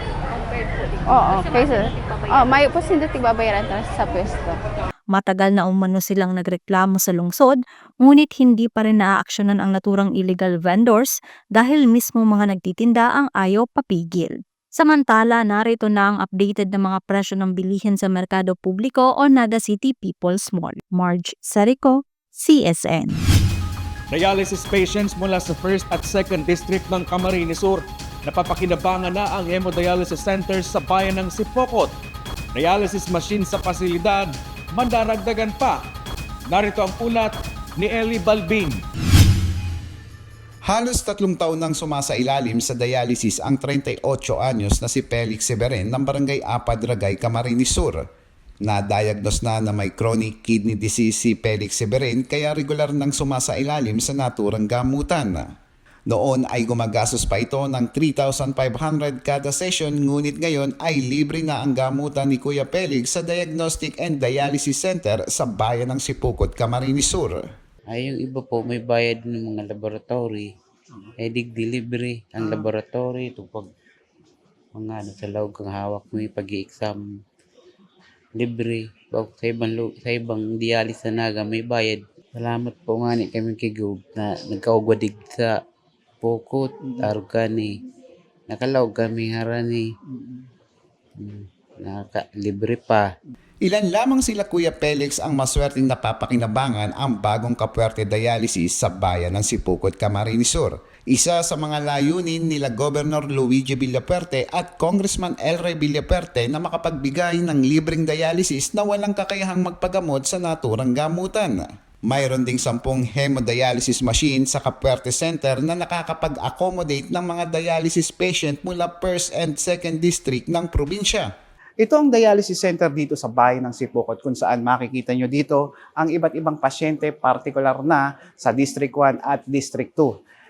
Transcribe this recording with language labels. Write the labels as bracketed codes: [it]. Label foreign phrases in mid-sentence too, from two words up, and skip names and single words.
[tl] Oo, kaysa may po hindi babayaran sa pwesto. Matagal na umano silang nagreklamo sa lungsod, ngunit hindi pa rin naaaksyonan ang naturang illegal vendors dahil mismo mga nagtitinda ang ayaw papigil. Samantala, narito na ang updated na mga presyo ng bilihin sa merkado publiko o Naga City People's Mall. Marge Serico, CSN. [en] Dialysis patients [tl] mula sa 1st at 2nd District ng Camarines Sur. Napapakinabangan na ang [en] hemodialysis centers [tl] sa bayan ng Sipokot. Dialysis machine sa pasilidad, mandaragdagan pa. Narito ang ulat ni Eli Balbin. Halos 3 taon nang sumasailalim sa dialysis ang 38 anyos na si Felix Seberen ng Barangay Apadragay, Camarines Sur. Na-diagnose na may [en] chronic kidney disease [tl] si Felix Seberen kaya regular nang sumasailalim sa naturang gamutan. Noon ay gumagastos pa ito ng 3,500 kada session, ngunit ngayon ay libre na ang gamutan ni Kuya Felix sa Diagnostic and Dialysis Center sa bayan ng Sipokot, Camarines Sur. Ay, yung iba po, may bayad ng mga laboratory. Delivery ang laboratory. Ito pag mga sa loob kang hawak mo yung pag-i-exam. Libre. Sa ibang dialysis na naga, may bayad. [bik] Salamat po nga ni kami kay Gob na nagkaugwadig sa pokot, arugani. Nakalaog kami harani. Libre pa. [tl] Ilan lamang sila Kuya Felix ang maswerteng napapakinabangan ang bagong Kapuerte Dialysis sa bayan ng Sipukot, Camarines Sur. Isa sa mga layunin nila Governor Luigi Villapuerte at Congressman Elroy Villapuerte na makapagbigay ng libreng dialysis na walang kakayahang magpagamot sa naturang gamutan. Mayroon ding 10 [en] hemodialysis machine [tl] sa Kapuerte Center na nakakapag-accommodate ng mga [en] dialysis patient [tl] mula 1st and 2nd District ng probinsya. Ito ang dialysis center dito sa bayan ng Sipukot kung saan makikita nyo dito ang iba't ibang pasyente, partikular na sa District 1 at District 2.